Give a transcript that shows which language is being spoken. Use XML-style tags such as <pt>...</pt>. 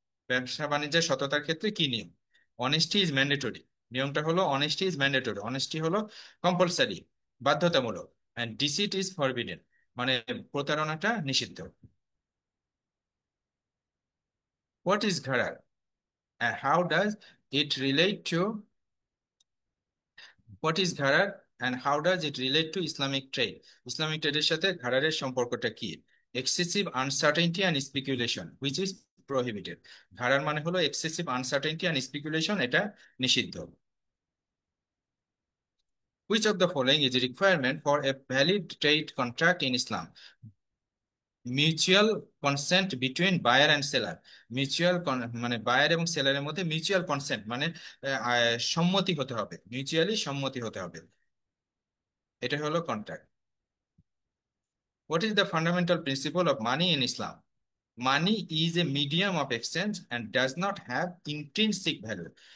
<bn>ব্যবসা বাণিজ্যের সততার ক্ষেত্রে কি নিয়ম?</bn> <en>honesty is mandatory,</en> <bn>নিয়মটা হলো অনেস্টি ইজ ম্যান্ডেটরি, অনেস্টি হলো কম্পালসারি বাধ্যতামূলক,</bn> <en>and deceit is forbidden</en> <bn>মানে প্রতারণাটা নিষিদ্ধ।</bn> <en>What is ঘারার and how does it relate to what is gharar and how does it relate to Islamic trade?</en> <bn>Islamic trade এর সাথে ঘারারের সম্পর্কটা কি?</bn> <en>Excessive uncertainty and speculation which is prohibited.</en> <bn>ঘারার মানে হলো</bn> <en>excessive uncertainty and speculation,</en> <bn>এটা নিষিদ্ধ।</bn> <en>Which of the following is a requirement for a valid trade contract in Islam? Mutual consent between buyer and seller,</en> <bn>মানে buyer এবং সেলারের মধ্যে mutual consent মানে সম্মতি হতে হবে, মিউচুয়ালি সম্মতি হতে হবে, এটা হলো contract.</bn> <en>What is the fundamental principle of money in Islam? Money is a medium of exchange and does not have intrinsic value.</en>